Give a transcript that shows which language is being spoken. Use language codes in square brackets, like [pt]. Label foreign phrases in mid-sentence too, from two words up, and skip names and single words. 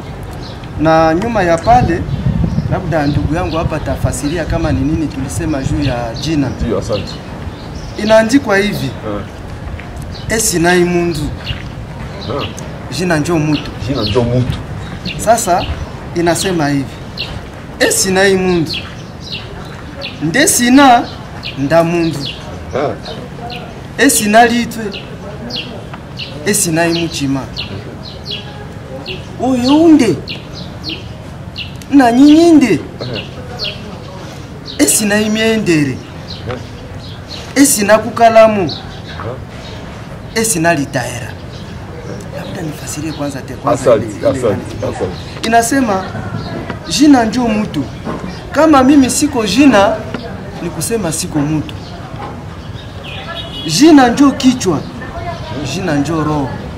[sw] Na nyuma ya pale labda ndugu yangu hapa tafasiria kama ni nini tulisema juu ya jina. Ndio, asante. Inaandikwa hivi. [luy] Esinai mundu. [sw] Jina njo mutu. Jina njo mutu. Sasa inasema hivi. [luy] Esinai mundu. Ndesina nda mundu. Esina litwe. Esinai muchima. Oyunde. Na nyinyinde. Esinai miendere. Esina kukalamu. Esina litaera. [sw] Labda nifasirie kwanza Asante. Inasema jina njo mutu. Kama mimi siko jina ni kusema siko mutu. Jina njo kichwa. Jina njo roho.